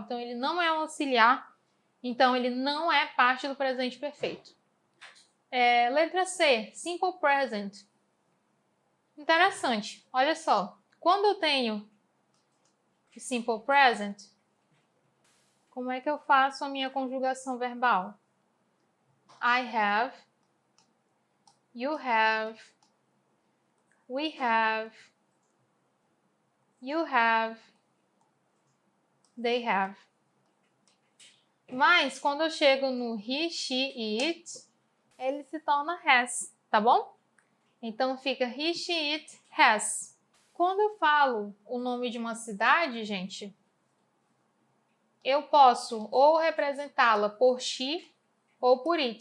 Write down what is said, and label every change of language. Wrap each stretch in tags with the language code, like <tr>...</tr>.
<pt>Então, ele não é um auxiliar, então ele não é parte do presente perfeito. Letra C, simple present. Interessante, olha só. Quando eu tenho simple present, como é que eu faço a minha conjugação verbal?</pt> <en>I have, you have, we have, you have, they have.</en> <pt>Mas quando eu chego no he, she e it, ele se torna has, tá bom? Então fica</pt> <en>he, she, it, has.</en> <pt>Quando eu falo o nome de uma cidade, gente, eu posso ou representá-la por she ou por it.</pt>